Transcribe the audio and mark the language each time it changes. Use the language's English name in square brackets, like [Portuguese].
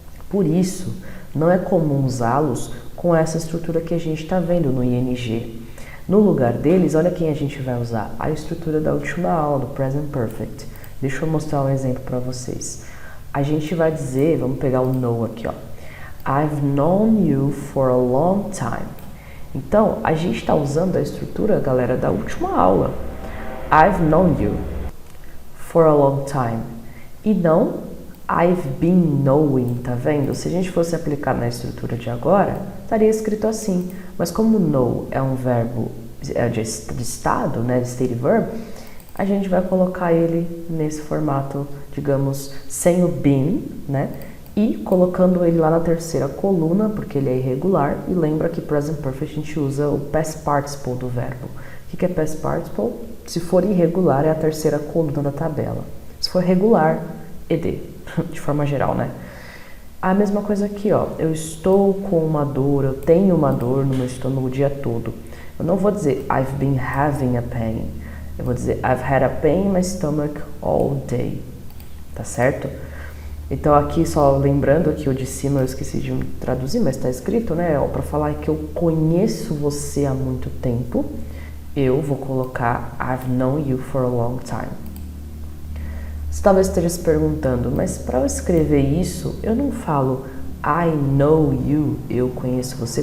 [Portuguese] Por isso, não é comum usá-los com essa estrutura que a gente está vendo no ing. No lugar deles, olha quem a gente vai usar. A estrutura da última aula, do Present Perfect. Deixa eu mostrar um exemplo para vocês. A gente vai dizer, vamos pegar o know aqui, ó. [English] I've known you for a long time. [Portuguese] Então, a gente está usando a estrutura, galera, da última aula. [English] I've known you for a long time. [Portuguese] E não [English] I've been knowing, [Portuguese] tá vendo? Se a gente fosse aplicar na estrutura de agora, estaria escrito assim. Mas como know é um verbo de estado, né, de state verb, a gente vai colocar ele nesse formato, digamos, sem o been, né? E colocando ele lá na terceira coluna, porque ele é irregular. E lembra que present perfect a gente usa o past participle do verbo. O que é past participle? Se for irregular, é a terceira coluna da tabela. Se for regular, ed, de forma geral, né? A mesma coisa aqui, ó. Eu estou com uma dor, eu tenho uma dor no meu estômago o dia todo. Eu não vou dizer [English] I've been having a pain. [Portuguese] Eu vou dizer [English] I've had a pain in my stomach all day. [Portuguese] Tá certo? Então aqui, só lembrando que o de cima eu esqueci de traduzir, mas está escrito, né? Para falar que eu conheço você há muito tempo, eu vou colocar [English] I've known you for a long time. [Portuguese] Você talvez esteja se perguntando, mas para eu escrever isso, eu não falo [English] I know you, [Portuguese] eu conheço você.